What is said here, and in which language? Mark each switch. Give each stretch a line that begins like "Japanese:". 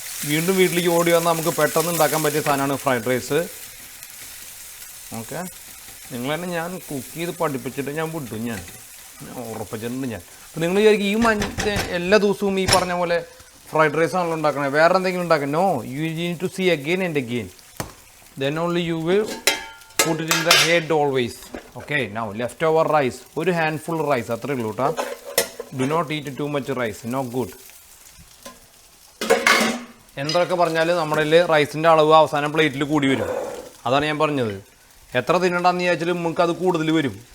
Malayalam: വീണ്ടും വീട്ടിലേക്ക് ഓടി വന്നാൽ നമുക്ക് പെട്ടെന്ന് ഉണ്ടാക്കാൻ പറ്റിയ സാധനമാണ് ഫ്രൈഡ് റൈസ്. ഓക്കെ, നിങ്ങൾ തന്നെ ഞാൻ കുക്ക് ചെയ്ത് പഠിപ്പിച്ചിട്ട് ഞാൻ വിട്ടു. ഞാൻ ഉറപ്പിച്ചിട്ടുണ്ട് ഞാൻ. അപ്പോൾ നിങ്ങൾ വിചാരിക്കും ഈ എല്ലാ ദിവസവും ഈ പറഞ്ഞ പോലെ ഫ്രൈഡ് റൈസ് ആണല്ലോ ഉണ്ടാക്കണേ, വേറെ എന്തെങ്കിലും ഉണ്ടാക്കണം?
English: No, you need to see again and again. Then only you will put it in the head always. Okay, now leftover rice,
Malayalam: ഒരു ഹാൻഡ്ഫുൾ റൈസ് അത്രേ ഉള്ളൂ കേട്ടോ.
English: Do not eat too much rice, not good.
Malayalam: എന്തൊക്കെ പറഞ്ഞാലും നമ്മുടെ റൈസിൻ്റെ അളവ് അവസാനം പ്ലേറ്റിൽ കൂടി വരും. അതാണ് ഞാൻ പറഞ്ഞത്. എത്ര തിന്നണ്ടെന്ന് വിചാരിച്ചാലും നമുക്ക് അത് കൂടുതൽ വരും.